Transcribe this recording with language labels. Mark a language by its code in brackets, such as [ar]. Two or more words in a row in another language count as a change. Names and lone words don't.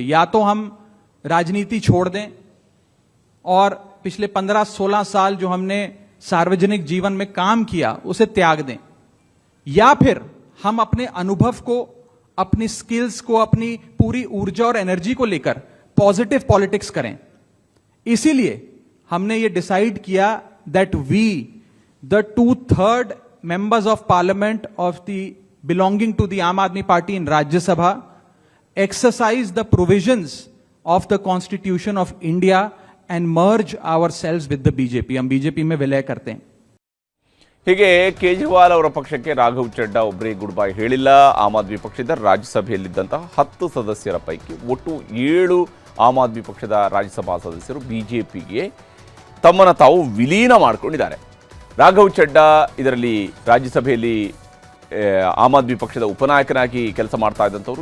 [hi] या तो हम राजनीति छोड़ दें और पिछले 15-16 साल जो हमने सार्वजनिक जीवन में काम किया उसे त्याग दें, या फिर हम अपने अनुभव को, अपनी स्किल्स को, अपनी पूरी ऊर्जा और एनर्जी को लेकर [en] positive politics [hi] करें. इसीलिए हमने ये डिसाइड किया [en] that we the 2/3 members of parliament of the belonging to the Aam Aadmi Party in Rajya Sabha exercise the provisions of the Constitution of India and merge ourselves with the BJP. [hi] हम बीजेपी में विलय करते हैं. [kn] ಹೀಗೆ ಕೇಜ್ರಿವಾಲ್ ಅವರ ಪಕ್ಷಕ್ಕೆ ರಾಘವ್ ಚಡ್ಡಾ ಒಬ್ಬರೇ [en] good bye [kn] ಹೇಳಿಲ್ಲ. ಆಮ್ ಆದ್ಮಿ ಪಕ್ಷದ ರಾಜ್ಯಸಭೆಯಲ್ಲಿದ್ದಂತಹ 10 ಸದಸ್ಯರ ಪೈಕಿ ಒಟ್ಟು 7 ಆಮ್ ಆದ್ಮಿ ಪಕ್ಷದ ರಾಜ್ಯಸಭಾ ಸದಸ್ಯರು ಬಿಜೆಪಿಗೆ ತಮ್ಮನ್ನು ತಾವು ವಿಲೀನ ಮಾಡಿಕೊಂಡಿದ್ದಾರೆ. ರಾಘವ್ ಚಡ್ಡಾ ಇದರಲ್ಲಿ ರಾಜ್ಯಸಭೆಯಲ್ಲಿ ಆಮ್ ಆದ್ಮಿ ಪಕ್ಷದ ಉಪನಾಯಕನಾಗಿ ಕೆಲಸ ಮಾಡ್ತಾ ಇದ್ದಂಥವ್ರು.